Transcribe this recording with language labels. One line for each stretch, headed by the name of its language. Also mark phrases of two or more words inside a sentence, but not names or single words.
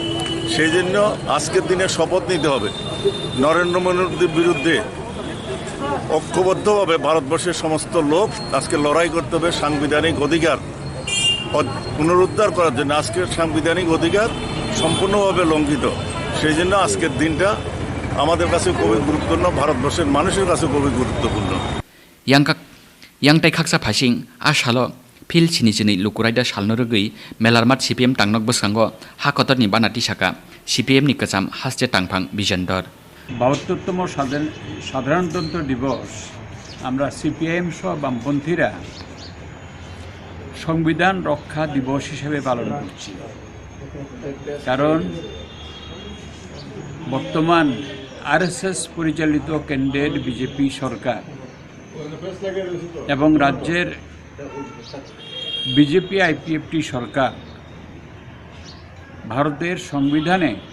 Bangla: সেই জন্য আজকের দিনে শপথ নিতে হবে নরেন্দ্র মোদীর বিরুদ্ধে ঐক্যবদ্ধভাবে ভারতবর্ষের সমস্ত লোক আজকে লড়াই করতে হবে সাংবিধানিক অধিকার পুনরুদ্ধার করার জন্য। আজকের সাংবিধানিক অধিকার সম্পূর্ণভাবে লঙ্ঘিত। সেই জন্য আজকের দিনটা আমাদের কাছে খুবই গুরুত্বপূর্ণ, ভারতবর্ষের মানুষের কাছে খুবই গুরুত্বপূর্ণ।
Kok Borok: yang kaksa phasing a shalo phil chini chini lukurai da shalno rugui melarmat CPM tangnok bwsango hakotor ni banati saka CPM ni kacham haste tangphang bijandor
Bangla: ৭২তম সাধারণতন্ত্র দিবস আমরা সিপিআইএম সহ বামপন্থীরা সংবিধান রক্ষা দিবস হিসেবে পালন করছি। কারণ বর্তমান আরএসএস পরিচালিত কেন্দ্রের বিজেপি সরকার এবং রাজ্যের বিজেপি আইপিএফটি সরকার ভারতের সংবিধানে